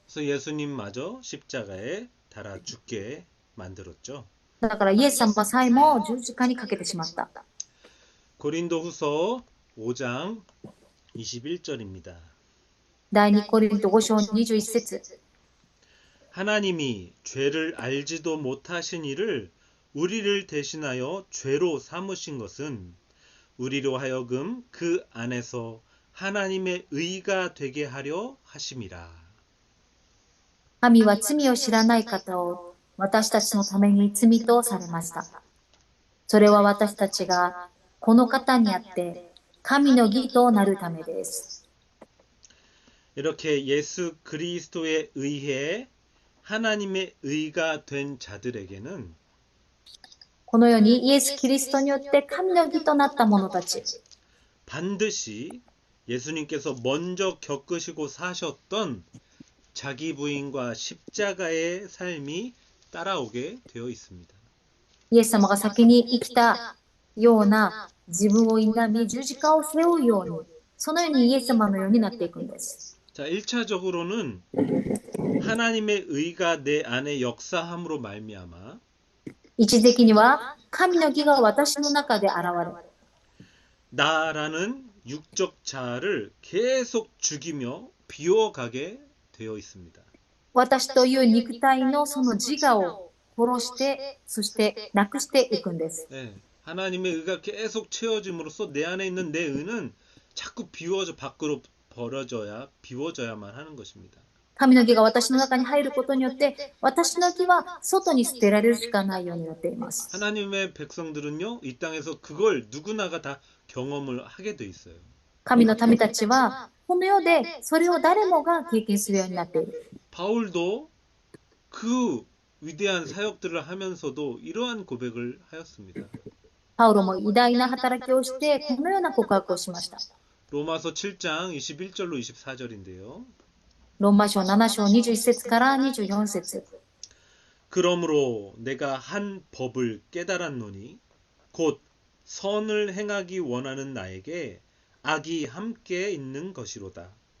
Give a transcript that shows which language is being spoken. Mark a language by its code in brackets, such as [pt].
[ko] 그래서 예수님마저 십자가에 달아 죽게 만들었죠. [ja] だからイエス様さえも十字架にかけてしまった。 [ko] 고린도후서 5장 21절입니다. [ja] 第2コリント5章21節 [ko] 하나님이 죄를 알지도 못하신 이를 우리를 대신하여 죄로 삼으신 것은 우리로 하여금 그 안에서 하나님의 의가 되게 하려 하심이라. [ja] 神は罪を知らない方を私たちのために罪とされました。それは私たちがこの方にあって神の義となるためです。 [ko] 이렇게 예수 그리스도에 의해 하나님의 의가 된 자들에게는 [ja] このようにイエス・キリストによって神の義となった者たち、 [ko] 반드시 예수님께서 먼저 겪으시고 사셨던 자기 부인과 십자가의 삶이 따라오게 되어 있습니다. [ja] イエス様が先に生きたような自分を否み十字架を背負うように、そのようにイエス様のようになっていくんです。 [ko] 자, 1차적으로는 하나님의 의가 내 안에 역사함으로 말미암아 [ja] 一時的には神の義が私の中で現れ、 [ko] 나라는 육적 자아를 계속 죽이며 비워가게 되어 있습니다. [ja] 私という肉体のその自我を殺して、そしてなくしていくんです。 [ko] 네, 하나님의 의가 계속 채워짐으로써 내 안에 있는 내 의는 자꾸 밖으로 비워져야만 하는 것입니다. [ja] 神の義が私の中に入ることによって、私の義は外に捨てられるしかないようになっています。 [ko] 하나님의 백성들은요, 이 땅에서 그걸 누구나가 다 경험을 하게 돼 있어요. [ja] 神の民たちは、この世でそれを誰もが経験するようになっている。 [ko] 바울도 그 위대한 사역들을 하면서도 이러한 고백을 하였습니다. [ja] パウロも偉大な働きをして、このような告白をしました。 [ko] 로마서 7장 21절로 24절인데요. [ja] ローマ書7章21節から24節 [ko] 그러므로 내가 한 법을 깨달았노니 곧 선을 행하기 원하는 나에게 악이 함께 있는 것이로다.